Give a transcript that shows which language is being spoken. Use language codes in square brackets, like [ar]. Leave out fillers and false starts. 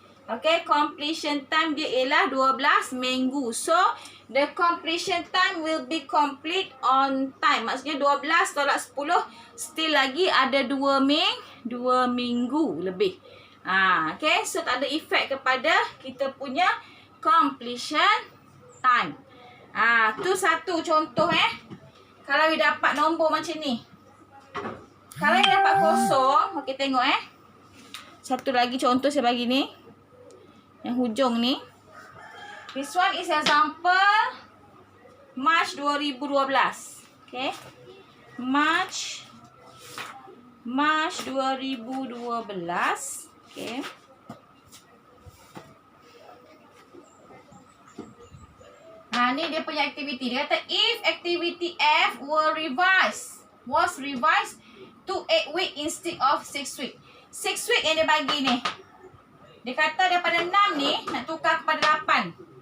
[ms] Okay, completion time dia ialah 12 minggu. [en] So, the completion time will be complete on time. [ms] Maksudnya 12 tolak 10, still lagi ada 2 minggu lebih. Okay, so tak ada efek kepada kita punya completion time. Tu satu contoh Kalau you dapat nombor macam ni. Kalau you dapat kosong, okay tengok Satu lagi contoh saya bagi ni. Yang hujung ni. [en] This one is example March 2012. Okay. March 2012. Okay. [ms] Ni dia punya aktiviti. Dia kata [en] if activity F was revised to 8 week instead of 6 week. [ms] 6 week yang dia bagi ni. Dia kata daripada 6 ni nak tukar kepada 8.